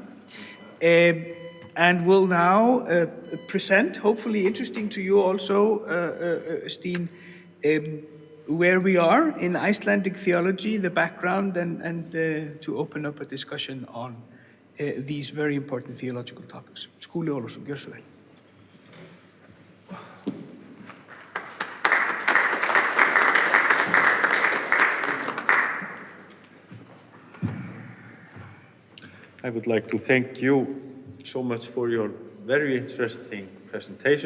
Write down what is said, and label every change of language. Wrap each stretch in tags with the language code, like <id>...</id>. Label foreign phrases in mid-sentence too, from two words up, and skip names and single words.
<en>And will now present, hopefully interesting to you also, Steen, where we are in Icelandic theology, the background, and to open up a discussion on these very important theological topics.</en> <is>Skúli Ólafsson, gjör svo vel.</is> <en>I would like to thank you so much for your very interesting presentation.</en>